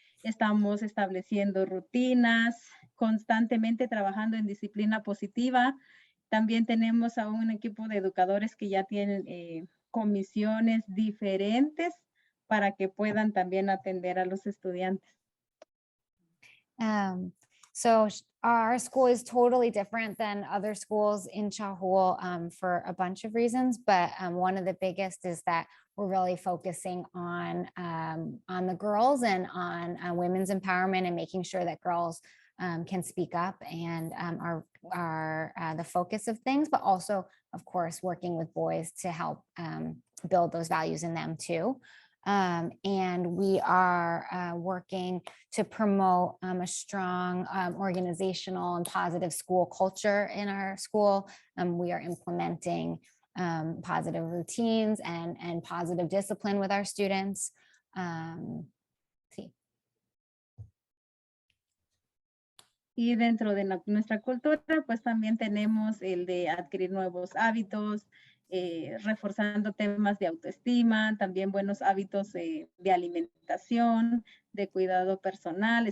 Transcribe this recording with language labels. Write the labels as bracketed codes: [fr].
[es] Estamos estableciendo rutinas, constantemente trabajando en disciplina positiva. También tenemos a un equipo de educadores que ya tienen comisiones diferentes para que puedan también atender a los estudiantes. [en] So our school is totally different than other schools in Chahul for a bunch of reasons, but one of the biggest is that we're really focusing on the girls and on women's empowerment and making sure that girls can speak up and are the focus of things, but also, of course, working with boys to help build those values in them too. And we are working to promote a strong organizational and positive school culture in our school. We are implementing positive routines and positive discipline with our students. [es] Sí. Y dentro de nuestra cultura, pues también tenemos el de adquirir nuevos hábitos, reforzando temas de autoestima, también buenos hábitos de alimentación, de cuidado personal.